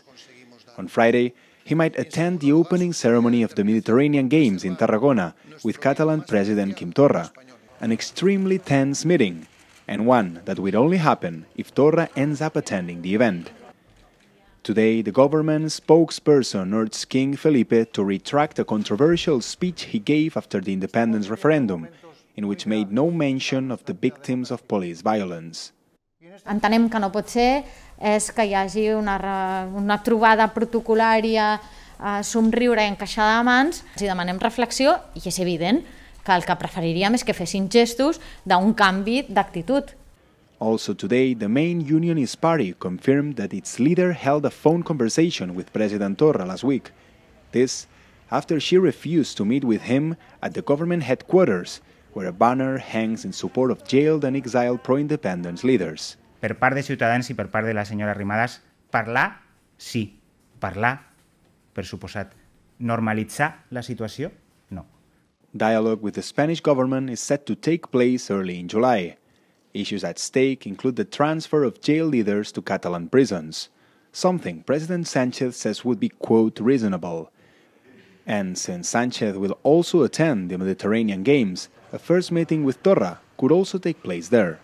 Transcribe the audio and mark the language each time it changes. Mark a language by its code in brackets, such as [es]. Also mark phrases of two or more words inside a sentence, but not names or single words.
[en] On Friday, he might attend the opening ceremony of the Mediterranean Games in Tarragona with Catalan President Quim Torra, an extremely tense meeting, and one that will only happen if Torra ends up attending the event. Today, the government spokesperson urged King Felipe to retract a controversial speech he gave after the independence referendum, in which made no mention of the victims of police violence. [ca] Entenem que no pot ser és que hi hagi una trobada protocolària, somriure i encaixada de mans. Si demanem reflexió, i és evident que el que preferiríem és que fessin gestos d'un canvi d'actitud. [en] Also today, the main unionist party confirmed that its leader held a phone conversation with President Torra last week. This after she refused to meet with him at the government headquarters, where a banner hangs in support of jailed and exiled pro-independence leaders. [ca] Per part de Ciutadans i per part de la senyora Arrimadas, parlar, sí. Parlar, per suposat. Normalitzar la situació, no. [en] Dialogue with the Spanish government is set to take place early in July. Issues at stake include the transfer of jail leaders to Catalan prisons, something President Sánchez says would be, quote, reasonable. And since Sánchez will also attend the Mediterranean Games, a first meeting with Torra could also take place there.